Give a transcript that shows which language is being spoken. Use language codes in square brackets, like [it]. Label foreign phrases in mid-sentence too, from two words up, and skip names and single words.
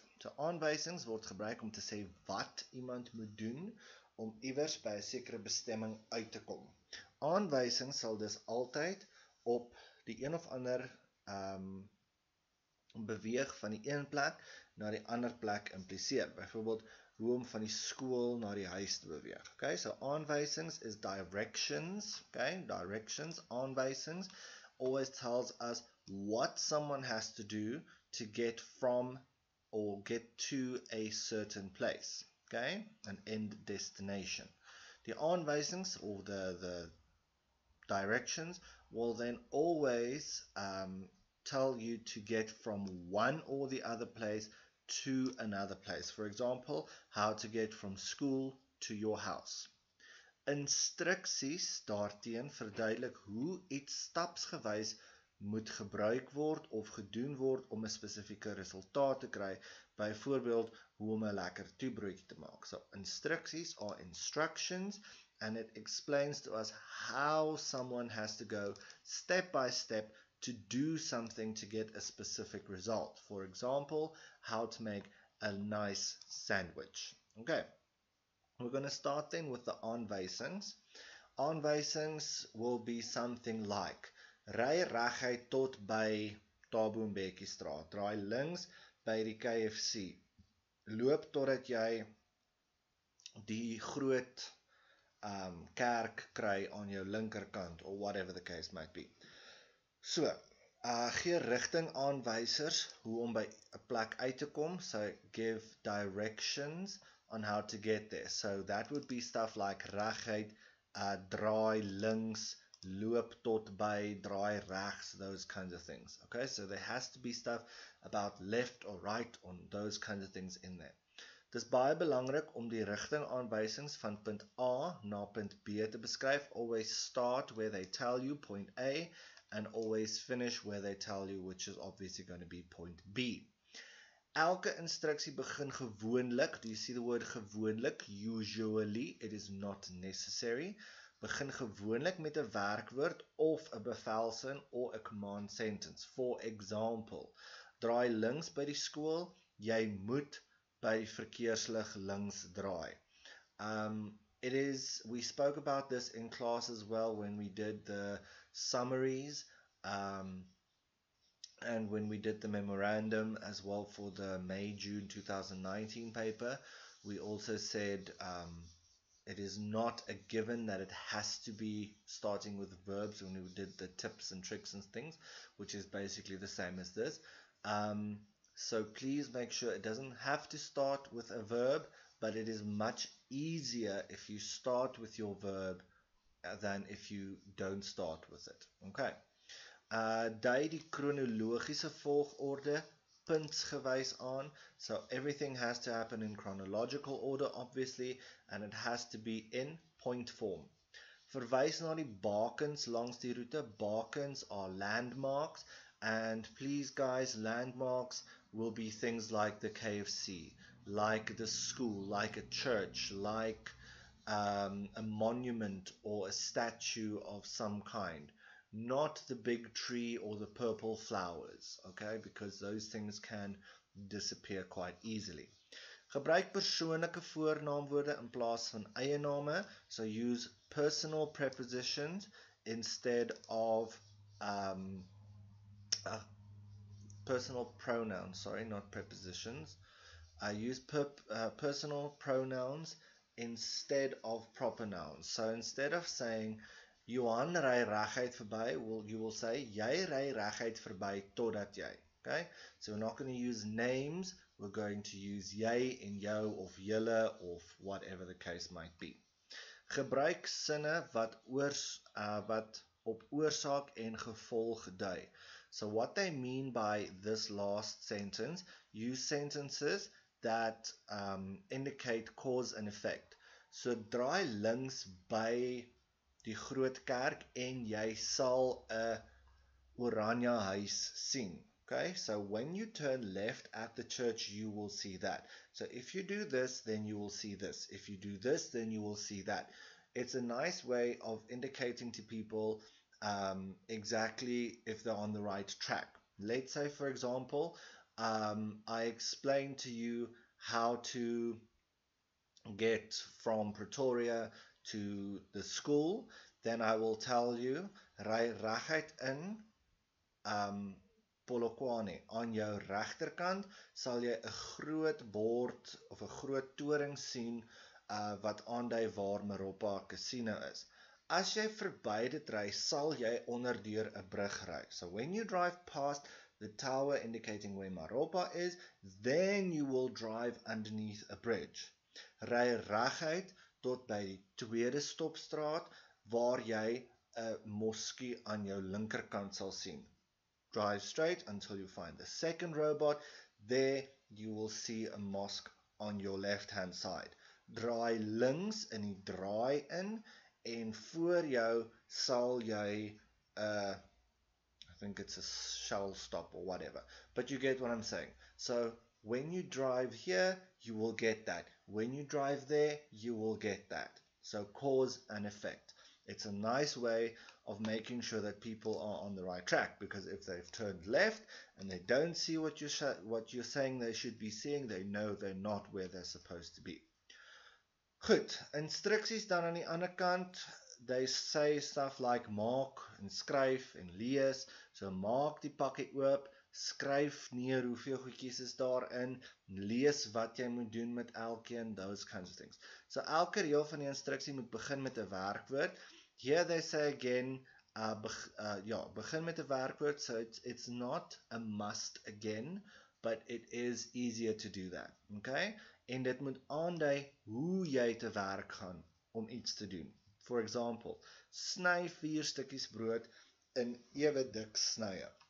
[af] So aanwysings word gebruik om te sê wat iemand moet doen om iewers by 'n sekere bestemming uit te kom. Aanwysings sal dus altyd op die een of ander beweeg van die een plek na die ander plek impliseer. Byvoorbeeld hoe om van die skool na die huis te beweeg. [en] Okay, so aanwysings is directions. Okay, directions, aanwysings always tells us what someone has to do to get from or get to a certain place. Okay, an end destination. The aanwysings or the directions will then always tell you to get from one or the other place to another place. For example, how to get from school to your house. [af] Instruksies daarteen verduidelik hoe iets stapsgewys moet gebruik word of gedoen word om 'n spesifieke resultaat te kry, byvoorbeeld hoe om 'n lekker toebroodjie te maak. [en] So instruksies are instructions and it explains to us how someone has to go step by step to do something to get a specific result. For example, how to make a nice sandwich. Okay, we're going to start then with the aanwysings. Aanwysings will be something like [af] ry reguit tot by Thabo Mbeki straat, draai links by die KFC, loop totdat jy die groot kerk kry aan jou linkerkant, [en] or whatever the case might be. So, [af] gee rigting aanwysers hoe om by 'n plek uit te kom. [en] So, give directions on how to get there. So, that would be stuff like [af] reguit, draai links, loop tot by, draai regs, [en] those kinds of things. Okay, so there has to be stuff about left or right on those kinds of things in there. [af] Dis baie belangrik om die rigting aanwysings van punt A na punt B te beskryf. [en] Always start where they tell you, point A, and always finish where they tell you, which is obviously going to be point B. [af] Elke instruksie begin gewoonlik, [en] do you see the word gewoonlik? Usually, it is not necessary. [af] Begin gewoonlik met 'n werkwoord of 'n bevelsin or 'n [en] command sentence. For example, [af] draai links by die skool, jy moet by die verkeerslig links draai. [en] We spoke about this in class as well when we did the summaries and when we did the memorandum as well for the May-June 2019 paper. We also said it is not a given that it has to be starting with verbs when we did the tips and tricks and things, which is basically the same as this. So please make sure it doesn't have to start with a verb, but it is much easier if you start with your verb than if you don't start with it. Okay. [af] Dui die chronologiese volgorde puntsgewys aan. [en] So everything has to happen in chronological order, obviously, and it has to be in point form. [af] Verwys na die bakens langs die roete. [en] Bakens are landmarks. And please guys, landmarks will be things like the KFC, like the school, like a church, like a monument or a statue of some kind. Not the big tree or the purple flowers, okay? Because those things can disappear quite easily. [af] Gebruik persoonlike voornaamwoorde in plaas van eie name. [en] So use personal prepositions instead of personal pronouns, sorry, not prepositions. I use personal pronouns instead of proper nouns. So instead of saying, [af] Johan ry reguit verby, [en] you will say, [af] jy ry reguit verby totdat jy. [en] Okay? So we're not going to use names, we're going to use [af] jy en jou of julle of [en] whatever the case might be. [af] Gebruik sinne wat op oorsaak en gevolg dui. [en] So what they mean by this last sentence, use sentences that indicate cause and effect. [af] So draai links by die groot kerk en jy sal 'n oranje huis sien. [en] Okay, so when you turn left at the church, you will see that. So if you do this, then you will see this. If you do this, then you will see that. it's a nice way of indicating to people exactly if they're on the right track. Let's say, for example, I explained to you how to get from Pretoria to the school. Then I will tell you, [af] ry reguit in Polokwane. Aan jou regterkant sal jy 'n groot bord of 'n groot toring sien wat aandui waar Meropa Casino is. As jy verby dit ry, sal jy onderdeur 'n brug ry. [en] So when you drive past the tower indicating where Meropa is, then you will drive underneath a bridge. [af] Ry reguit tot by die tweede stopstraat waar jy 'n moskee aan jou linkerkant sal sien. [en] Drive straight until you find the second robot. There you will see a mosque on your left hand side. [af] Draai links in die draai in en voor jou sal jy [en] I think it's a shell stop or whatever, but you get what I'm saying. So when you drive here, you will get that. When you drive there, you will get that. So cause and effect. It's a nice way of making sure that people are on the right track, because if they've turned left and they don't see what you're saying they should be seeing, they know they're not where they're supposed to be. [af] Goed, instruksies dan aan die ander kant, [en] they say stuff like [af] maak en skryf en lees. So maak die pakkie oop, skryf neer hoeveel goedjies is daarin, lees wat jy moet doen met elkeen, [en] those kinds of things. [af] So elke reël van die instruksie moet begin met 'n werkwoord. [en] Here they say again, [af] begin met 'n werkwoord, [en] so it's not a must again, but it is easier to do that. Okay? [af] En dit moet aandui hoe jy te werk gaan om iets te doen. [en] For example, [af] sny 4 stukkies brood in ewe dik snye.